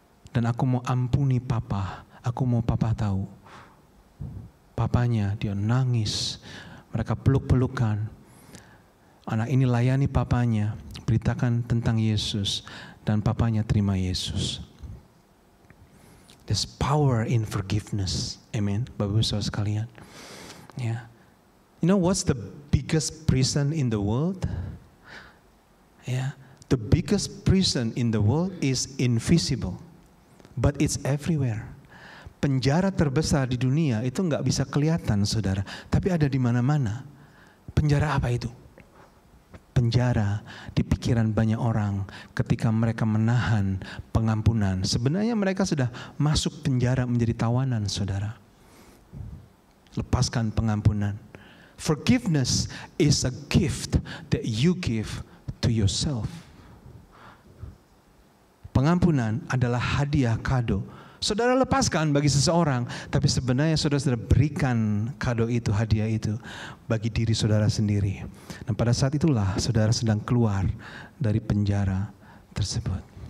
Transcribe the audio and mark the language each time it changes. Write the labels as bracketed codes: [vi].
[id] Dan aku mau ampuni papa. Aku mau papa tahu. Papanya, dia nangis. Mereka peluk-pelukan. Anak ini layani papanya, beritakan tentang Yesus, dan papanya terima Yesus. [en] There's power in forgiveness. Amen. [id] Bapak Ibu Saudara sekalian. Ya. [en] You know what's the biggest prison in the world? Yeah. The biggest prison in the world is invisible, but it's everywhere. [id] Penjara terbesar di dunia itu nggak bisa kelihatan, saudara, tapi ada di mana-mana. Penjara apa itu? Penjara di pikiran banyak orang ketika mereka menahan pengampunan. Sebenarnya mereka sudah masuk penjara menjadi tawanan, saudara. Lepaskan pengampunan. [en] Forgiveness is a gift that you give to yourself. [id] Pengampunan adalah hadiah kado. Saudara lepaskan bagi seseorang, tapi sebenarnya saudara sudah berikan kado itu, hadiah itu bagi diri saudara sendiri. Dan pada saat itulah saudara sedang keluar dari penjara tersebut.